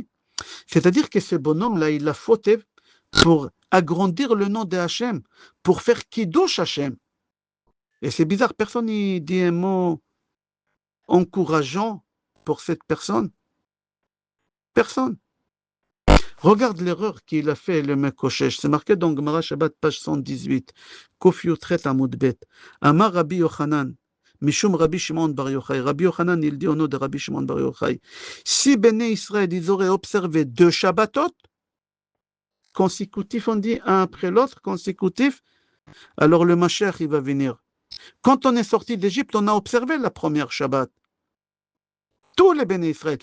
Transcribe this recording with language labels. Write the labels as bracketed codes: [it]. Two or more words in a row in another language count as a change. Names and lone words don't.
[fr] C'est-à-dire que ce bonhomme-là, il a fauté pour agrandir le nom de Hachem, pour faire [he] קידוש השם. [fr] Et c'est bizarre, personne n'y dit un mot encourageant pour cette personne. Personne. Regarde l'erreur qu'il a fait, le Mekoshesh. C'est marqué dans Gemara Shabbat, page 118. [he] קוף יוד חית עמוד בית. אמר רבי יוחנן, משום רבי שמעון בר יוחאי. [fr] Rabbi Yochanan, il dit au nom de Rabbi Shimon Bar Yochai, si Béné Israël, ils auraient observé 2 Shabbatot, consécutifs, on dit, un après l'autre, consécutifs, alors le Mashiach, il va venir. Quand on est sorti d'Égypte, on a observé la première Shabbat. Tous les bénis Israël.